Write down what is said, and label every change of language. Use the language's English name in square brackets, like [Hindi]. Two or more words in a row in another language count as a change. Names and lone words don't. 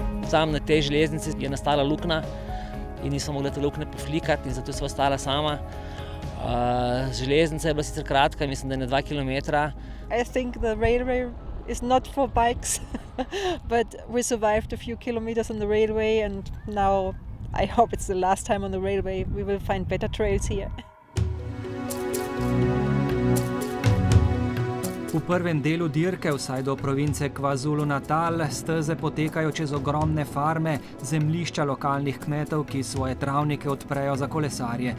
[Slovenian] Tam na tej železnici je nastala luknja in nismo mogli te luknje poflikati in zato sva ostala sama. Železnica je bila sicer kratka, mislim, da je na 2 kilometra. [English] I think the railway is not for bikes, but we survived a few kilometers on the railway and now I hope it's the last time on the railway. We will find better trails here. [Slovenian] V prvem delu dirke, vsaj do province KwaZulu-Natal, steze potekajo čez ogromne farme, zemljišča lokalnih kmetov, ki svoje travnike odprejo za kolesarje.